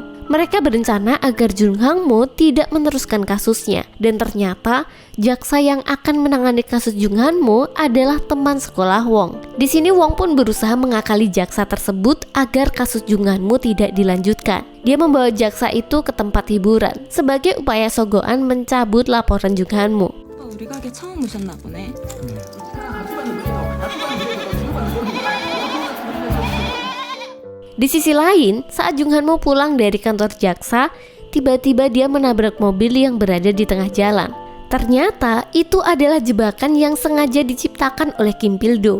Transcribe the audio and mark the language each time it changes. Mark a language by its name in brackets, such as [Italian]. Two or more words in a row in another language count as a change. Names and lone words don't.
[Indonesian] Mereka berencana agar Jung Han-mo tidak meneruskan kasusnya, dan ternyata jaksa yang akan menangani kasus Jung Han-mo adalah teman sekolah Wong. Di sini Wong pun berusaha mengakali jaksa tersebut agar kasus Jung Han-mo tidak dilanjutkan. Dia membawa jaksa itu ke tempat hiburan sebagai upaya Sogoan mencabut laporan Jung Han-mo. [Korean] 우리 가게 처음 오셨나 보네. [Indonesian] Di sisi lain, saat Jung Han-mo pulang dari kantor jaksa, tiba-tiba dia menabrak mobil yang berada di tengah jalan. Ternyata itu adalah jebakan yang sengaja diciptakan oleh Kim Pil-do.